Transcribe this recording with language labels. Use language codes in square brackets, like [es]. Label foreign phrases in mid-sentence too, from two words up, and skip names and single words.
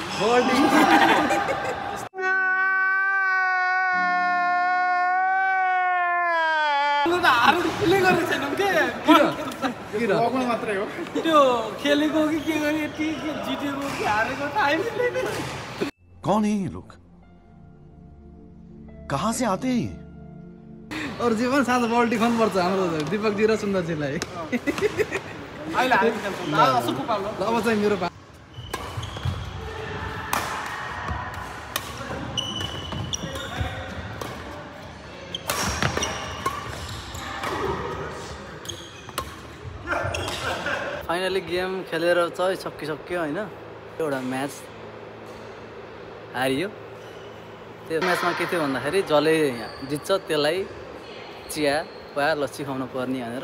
[en] bubble tea [ne] हारेर प्ले गरेको छैनौँ के किन मात्रै हो त्यो खेलेको कि के गरे जितेको कि हारेको थाहै छैन [hi] कौन है ये लोग कहाँ से आते हैं [ne] अरू जे पनि साँझ [en] bubble tea [ne] खानुपर्छ हाम्रो दिपकजी र सुन्दरजीलाई अहिले हारेको खेल्छौँ ल सुकु पालो ल अब चाहिँ मेरो [en] finally game [ne] खेलेर चाहिँ सकिसक्यो होइन एउटा म्याच हारियो त्यो म्याचमा के थियो भन्दाखेरि जसले जित्छ त्यसलाई चिया वा लस्सी खुवाउनु पर्ने भनेर